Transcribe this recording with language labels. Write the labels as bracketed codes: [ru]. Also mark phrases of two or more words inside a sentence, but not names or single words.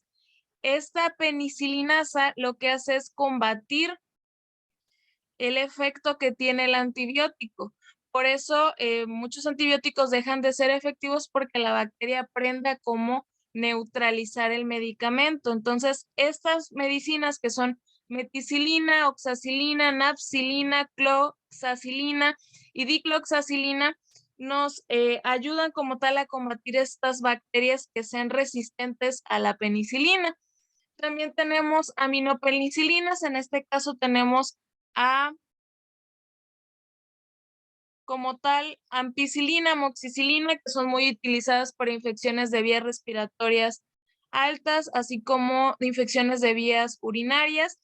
[es] Esta penicilinasa lo que hace es combatir el efecto que tiene el antibiótico. Por eso muchos antibióticos dejan de ser efectivos porque la bacteria aprende a cómo neutralizar el medicamento. Entonces, estas medicinas que son meticilina, oxacilina, napsilina, cloxacilina y dicloxacilina nos ayudan como tal a combatir estas bacterias que sean resistentes a la penicilina. También tenemos aminopenicilinas, en este caso tenemos como tal ampicilina, amoxicilina, que son muy utilizadas para infecciones de vías respiratorias altas, así como de infecciones de vías urinarias.